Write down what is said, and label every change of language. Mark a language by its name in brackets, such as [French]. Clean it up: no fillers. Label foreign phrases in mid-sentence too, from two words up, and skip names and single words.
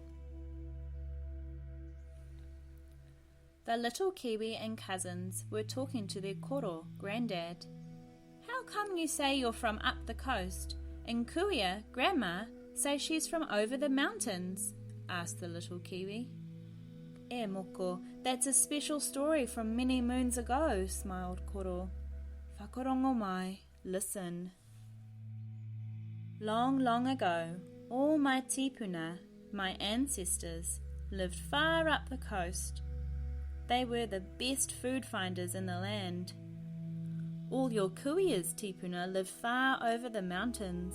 [English] The little Kiwi and cousins were talking to their koro, Grandad. "How come you say you're from up the coast, and Kuia, Grandma, say she's from over the mountains?" asked the little Kiwi. [Māori] "E moko, [English] that's a special story from many moons ago," smiled Koro. [Māori] "Whakarongo mai, [English] listen. Long, long ago, all my tipuna, my ancestors, lived far up the coast. They were the best food finders in the land. All your Kuia's tipuna lived far over the mountains.